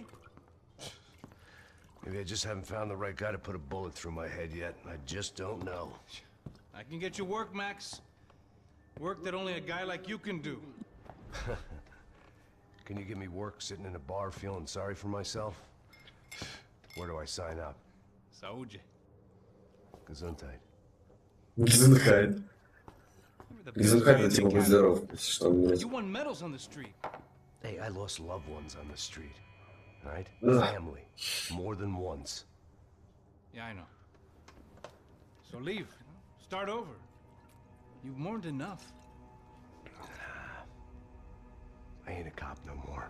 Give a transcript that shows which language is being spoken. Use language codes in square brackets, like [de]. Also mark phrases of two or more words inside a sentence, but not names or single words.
[en] Maybe I just haven't found the right guy to put a bullet through my head yet. I just don't know. I can get you work, Max. Work that only a guy like you can do. Can you give me work sitting in a bar feeling sorry for myself? Where do I sign up? [pt] Saúde. [de] Gesundheit. Gesundheit. Gesundheit [ru] это типа будь здоров, если что. [en] You won medals on the street. Hey, I lost loved ones on the street. All right? Ugh. Family. More than once. Yeah, I know. So leave. Start over. You've mourned enough. I ain't a cop no more.